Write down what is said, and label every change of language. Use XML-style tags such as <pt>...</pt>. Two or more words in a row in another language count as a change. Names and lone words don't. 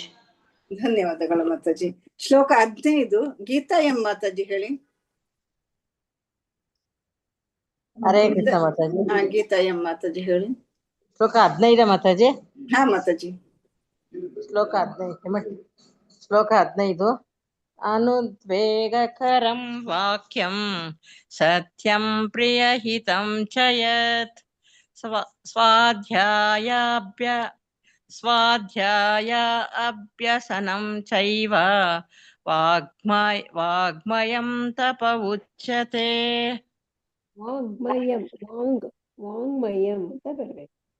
<kn>ಧನ್ಯವಾದಗಳು ಮಾತಾಜಿ. ಶ್ಲೋಕ 15 ಗೀತಾ ಎಂ ಮಾತಾಜಿ ಹೇಳಿ. ಹರೇ ಕೃಷ್ಣ ಮಾತಾಜಿ. ಗೀತಾ ಎಂ ಮಾತಾಜಿ ಹೇಳಿ. ಶ್ಲೋಕ 15 ಮಾತಾಜಿ. ಹಾ ಮಾತಾಜಿ. ಶ್ಲೋಕ 15. ಶ್ಲೋಕ 15.</kn> <sa>ಅನುದ್ವೇಗಕರಂ ವಾಕ್ಯಂ ಸತ್ಯಂ ಪ್ರಿಯಹಿತಂ ಚ ಯತ್ ಸ್ವಾಧ್ಯಾಯ ಅಭ್ಯಸನಂ ಚೈವ ವಾಗ್ಮಯಂ ತಪ ಉಚ್ಯತೆ.</sa> <kn>ವಾಂಗ್ಮಯಂ ವಾಂಗ್ಮಯಂ ಅಂತ ಬರ್ಬೇಕು.</kn>